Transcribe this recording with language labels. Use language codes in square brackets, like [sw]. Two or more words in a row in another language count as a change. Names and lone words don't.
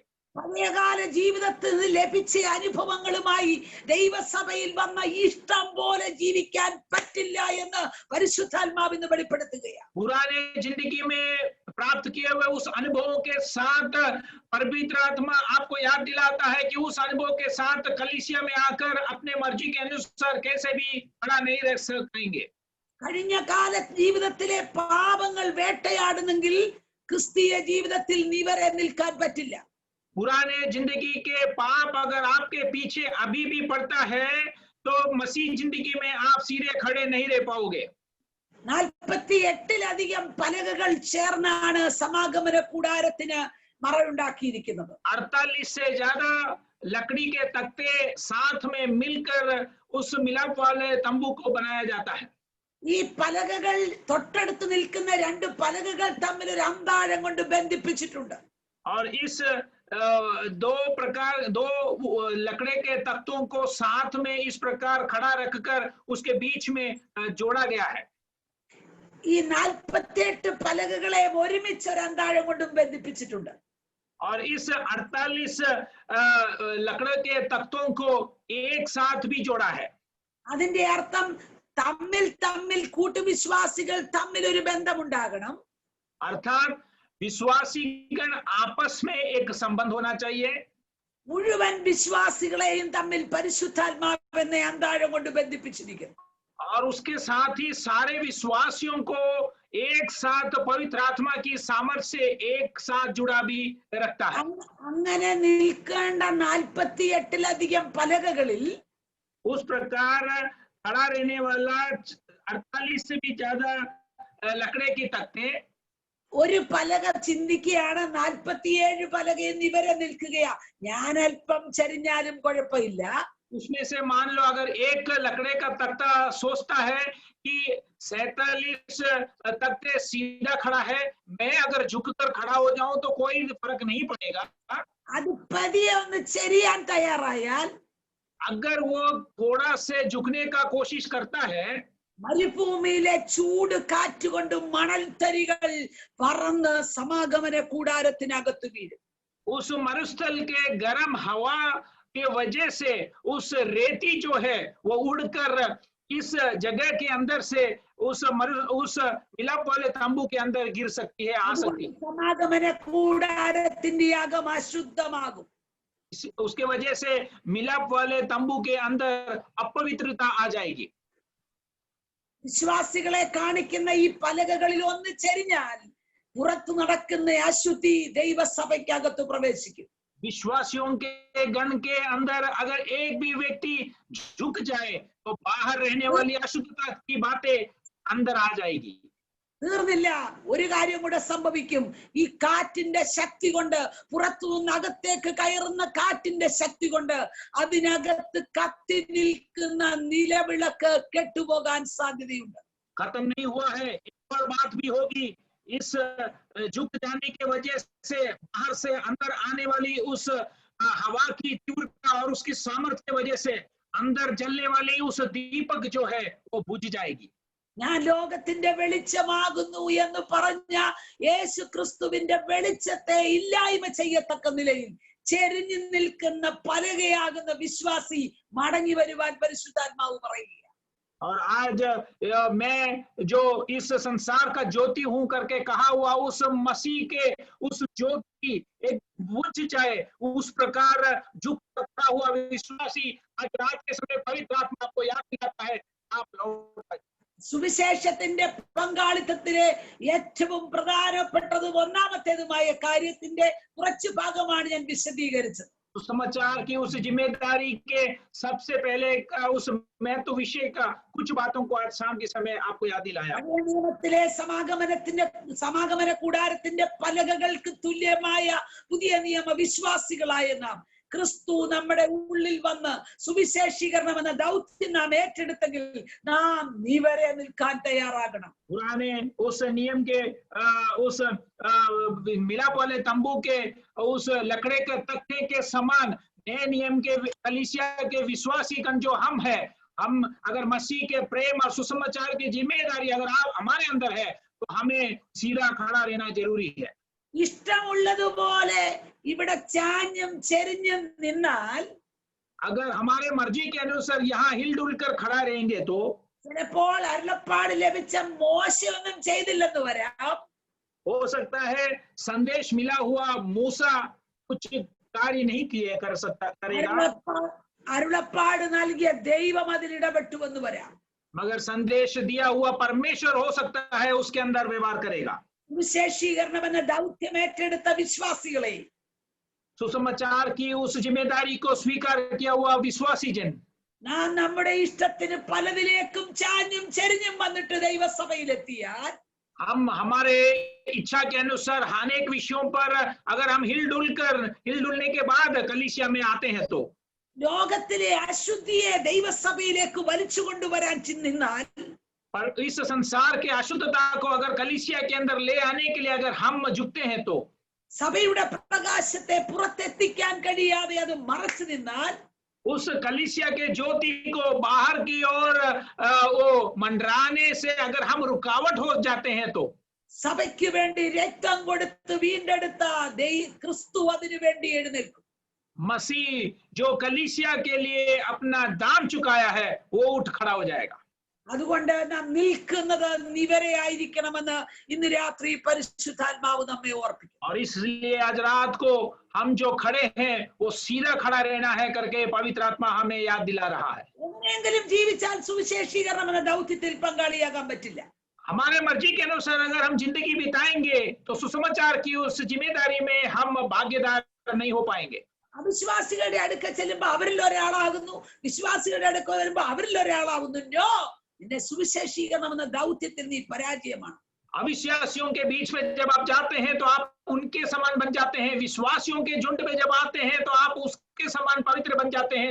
[ml] പഴയകാല ജീവിതത്തിൽ നിന്ന് ലഭിച്ച അനുഭവങ്ങളുമായി ദൈവസഭയിൽ വന്ന ഇഷ്ടം പോലെ ജീവിക്കാൻ പറ്റില്ല എന്ന് പരിശുദ്ധാത്മാവ് ഇന്ന് വെളിപ്പെടുത്തുകയാണ്. [hi] पुराने जिंदगी में प्राप्त किए हुए उस अनुभवों के साथ पवित्र आत्मा आपको याद दिलाता है कि उस अनुभव के साथ कलीसिया में आकर अपने मर्जी के अनुसार कैसे भी खड़ा नहीं रह सकेंगे। [ml] കഴിഞ്ഞ കാല ജീവിതത്തിലെ പാപങ്ങൾ വേട്ടയാടുന്നെങ്കിൽ ക്രിസ്തീയ ജീവിതത്തിൽ നിവരെ നിൽക്കാൻ പറ്റില്ല. [hi] पुराने जिंदगी के पाप अगर आपके पीछे अभी भी पड़ता है तो मसीह जिंदगी में आप सीधे खड़े नहीं रह पाओगे। [ml] 48 പലകകൾ ചേർന്നാണ് സമാഗമന കൂടാരത്തിന് മറയുണ്ടാക്കിയിരിക്കുന്നത്. [hi] 48 से ज्यादा लकड़ी के तख्ते साथ में मिलकर उस मिलाप वाले तंबू को बनाया जाता है। [ml] ഈ പലകകൾ തൊട്ടടുത്ത് നിൽക്കുന്ന 2 പലകകൾ തമ്മിൽ ഒരു അന്താഴം കൊണ്ട് ബന്ധിപ്പിച്ചിട്ടുണ്ട്. [hi] और इस दो लकड़े के तख्तों को साथ में इस प्रकार खड़ा रखकर उसके बीच में जोड़ा गया है। [ml] ഈ 48 പലകകളെ ഒരുമിച്ച് ഒരു അന്താഴം കൊണ്ടും ബന്ധിപ്പിച്ചിട്ടുണ്ട്. [hi] और इस 48 लकड़े के तख्तों को एक साथ भी जोड़ा है। [ml] അതിന്റെ അർത്ഥം തമ്മിൽ കൂട്ടുവിശ്വാസികൾ തമ്മിൽ ഒരു ബന്ധമുണ്ടാകണം. [hi] अर्थात विश्वासीगण आपस में एक संबंध होना चाहिए. [ml] മുഴുവൻ വിശ്വാസികളെയും തമ്മിൽ പരിശുദ്ധാത്മാവ് എന്ന അന്താഴം കൊണ്ട് ബന്ധിപ്പിച്ചിരിക്കുന്നു. [hi] और उसके साथ ही सारे विश्वासियों को एक साथ पवित्र आत्मा की सामर्थ्य से एक साथ जुड़ा भी रखता है. [ml] അങ്ങനെ നിൽക്കേണ്ട 48 പലകകളിൽ [hi] उस प्रकार खड़ा रहने वाला 48 से भी ज्यादा लकड़े की तख्ते, [ml] ഒരു പലക ചിന്തിക്കുകയാണ് 47 പലക എന്നിവരെ നിൽക്കുകയാ, ഞാൻ അല്പം ചരിഞ്ഞാലും കുഴപ്പമില്ല. [hi] उसमें से मान लो अगर एक लकड़े का तख्ता सोचता है कि 47 तख्ते सीधा खड़ा है, मैं अगर झुककर खड़ा हो जाऊं तो कोई फर्क नहीं पड़ेगा. [ml] അത് പതിയെ ഒന്ന് ചെരിയാൻ തയ്യാറായാൽ, [hi] अगर वो थोड़ा से झुकने का कोशिश करता है, [ml] മരുഭൂമിയിലെ ചൂട് കാറ്റുകൊണ്ട് മണൽത്തരികൾ പറന്ന് സമാഗമന കൂടാരത്തിനകത്ത് വീഴും. [hi] उस मरुस्थल के गर्म हवा के वजह से उस रेती जो है वो उड़कर इस जगह के अंदर से उस मिलाप वाले तंबू के अंदर गिर सकती है, आ सकती है. [ml] സമാഗമന കൂടാരത്തിന്റെ അകം അശുദ്ധമാകും. [hi] उसके वजह से मिलाप वाले तंबू के अंदर अपवित्रता आ जाएगी. [ml] വിശ്വാസികളെ കാണിക്കുന്ന ഈ പലകകളിൽ ഒന്ന് ചെരിഞ്ഞാൽ പുറത്തു നടക്കുന്ന അശുദ്ധി ദൈവസഭയ്ക്കകത്ത് പ്രവേശിക്കും. [hi] विश्वासियों के गण के अंदर अगर एक भी व्यक्ति झुक जाए तो बाहर रहने वाली अशुद्धता की बातें अंदर आ जाएगी. [ml] തീർന്നില്ല, ഒരു കാര്യം കൂടെ സംഭവിക്കും. ഈ കാറ്റിന്റെ ശക്തി കൊണ്ട്, പുറത്തുനിന്ന് അകത്തേക്ക് കയറുന്ന കാറ്റിന്റെ ശക്തി കൊണ്ട് അതിനകത്ത് കത്തി നിൽക്കുന്ന നിലവിളക്ക് കെട്ടുപോകാൻ സാധ്യതയുണ്ട്. [hi] खत्म नहीं हुआ है, एक और बात भी होगी. इस झुक जाने के वजह से बाहर से अंदर आने वाली उस हवा की तीव्रता और उसकी सामर्थ्य की वजह से अंदर जलने वाली उस दीपक जो है वो बुझ जाएगी. [ml] ഞാൻ ലോകത്തിന്റെ വെളിച്ചമാകുന്നു എന്ന് പറഞ്ഞ യേശു ക്രിസ്തുവിന്റെ വെളിച്ചത്തെ ഇല്ലായ്മ ചെയ്യത്തക്ക നിലയിൽ ചെരിഞ്ഞു നിൽക്കുന്ന പലകയാകുന്ന വിശ്വാസി മടങ്ങി വരുവാൻ പരിശുദ്ധാത്മാവ് പറയുക. [hi] और आज मैं जो इस संसार का ज्योति हूं करके कहा हुआ उस मसीह के उस ज्योति एक बुझ जाए, उस प्रकार झुक रखा हुआ विश्वासी आज रात के समय पवित्र आत्मा आपको याद दिलाता है, आप लौट. [ml] സുവിശേഷത്തിന്റെ പങ്കാളിത്തത്തിലെ ഏറ്റവും പ്രധാനപ്പെട്ടതും ഒന്നാമത്തേതുമായ കാര്യത്തിന്റെ കുറച്ചു ഭാഗമാണ് ഞാൻ വിശദീകരിച്ചത്. [hi] सुसमाचार की उस जिम्मेदारी के सबसे पहले उस महत्व विषय का कुछ बातों को आज शाम के समय आपको याद दिलाया। [ml] പഴയ നിയമത്തിലെ സമാഗമന കൂടാരത്തിന്റെ പലകകൾക്ക് തുല്യമായ പുതിയ നിയമ വിശ്വാസികളായ നാം ക്രിസ്തു നമ്മുടെ ഉള്ളിൽ വന്ന് സുവിശേഷീകരണം എന്ന ദൗത്യം നാം ഏറ്റെടുത്തെങ്കിൽ നാം നിവരെ നിൽക്കാൻ തയ്യാറാകണം. [hi] पुराने उस नियम के उस मिलाप वाले तंबू के उस लकड़े के तख्ते के समान नए नियम के कलीसिया के विश्वासी गण जो हम है, हम अगर मसीह के प्रेम और सुसमाचार की जिम्मेदारी अगर आप हमारे अंदर है तो हमें सीधा खड़ा रहना जरूरी है. [ml] ഇഷ്ടമുള്ളതുപോലെ ഇവിടെ ചാഞ്ഞും ചെരിഞ്ഞും നിന്നാൽ [hi] अगर हमारे मर्जी के अनुसार यहाँ हिलडुल कर खड़ा रहेंगे तो [ml] ചിലപ്പോൾ അരുളപ്പാട് ലഭിച്ച മോശമൊന്നും ചെയ്തില്ലെന്ന് വരാം. [hi] हो सकता है संदेश मिला हुआ मूसा कुछ कार्य नहीं किए कर सकता करेगा, [ml] അരുളപ്പാട് നൽകിയ ദൈവം അതിൽ ഇടപെട്ടുവെന്ന് വരാം. [hi] मगर संदेश दिया हुआ परमेश्वर हो सकता है उसके अंदर व्यवहार करेगा. [ml] സുവിശേഷീകരണം എന്ന ദൗത്യം ഏറ്റെടുത്ത വിശ്വാസികളെ, [hi] सुसमाचार की उस जिम्मेदारी को स्वीकार किया हुआ विश्वासी जन, [ml] നാം നമ്മുടെ ഇഷ്ടത്തിന് പലതിലേക്കും ചാഞ്ഞും ചെരിഞ്ഞും വന്നിട്ട് ദൈവസഭയിലെത്തിയാൽ [hi] हम हमारे इच्छा के अनुसार अनेक विषयों पर अगर हम हिलडुलने के बाद कलीसिया में आते हैं तो [ml] ലോകത്തിലെ അശുദ്ധിയെ ദൈവസഭയിലേക്ക് വലിച്ചു കൊണ്ടുവരാൻ ചിന്തിന്നാൽ [hi] पर इस संसार के अशुद्धता को अगर कलीसिया के अंदर ले आने के लिए अगर हम झुकते हैं तो [ml] സഭയുടെ പ്രകാശത്തെ പുറത്തെത്തിക്കാൻ കഴിയാതെ അത് മറച്ചു നിന്നാൽ [hi] उस कलीसिया के ज्योति को बाहर की ओर वो मंडराने से अगर हम रुकावट हो जाते हैं तो [ml] സഭയ്ക്ക് വേണ്ടി രക്തം കൊടുത്ത് വീണ്ടെടുത്ത ക്രിസ്തു അതിനു വേണ്ടി എഴുന്നേൽക്കും. [hi] मसीह जो कलीसिया के लिए अपना दाम चुकाया है वो उठ खड़ा हो जाएगा. [ml] അതുകൊണ്ട് നാം നിൽക്കുന്നത് നിവരെയായിരിക്കണമെന്ന് ഇന്ന് രാത്രി പരിശുദ്ധാത്മാവ് നമ്മെ ഓർപ്പിക്കും. [hi] और इसलिए आज रात को हम जो खड़े हैं वो सीधा खड़ा रहना है करके पवित्र आत्मा हमें याद दिला रहा है. [ml] എങ്ങനെയെങ്കിലും ജീവിച്ചാൽ സുവിശേഷീകരണം എന്ന ദൗത്യത്തിൽ പങ്കാളിയാകാൻ പറ്റില്ല. [hi] हमारे मर्जी के अनुसार अगर हम जिंदगी बिताएंगे तो सुसमाचार की उस जिम्मेदारी में हम भागीदार नहीं हो पाएंगे. [ml] അവിശ്വാസികളുടെ അടുക്ക ചെല്ലുമ്പോ അവരിൽ ഒരാളാകുന്നു, വിശ്വാസികളുടെ അടുക്ക വരുമ്പോ അവരിൽ ഒരാളാകുന്നു. നിന്റെ സുവിശേഷീകരണം എന്ന ദൗത്യത്തിൽ നീ പരാജയമാണ്. [hi] अविश्वासियों के बीच में जब आप जाते हैं तो आप उनके समान बन जाते हैं, विश्वासियों के झुंड में जब आते हैं तो आप उसके समान पवित्र बन जाते हैं.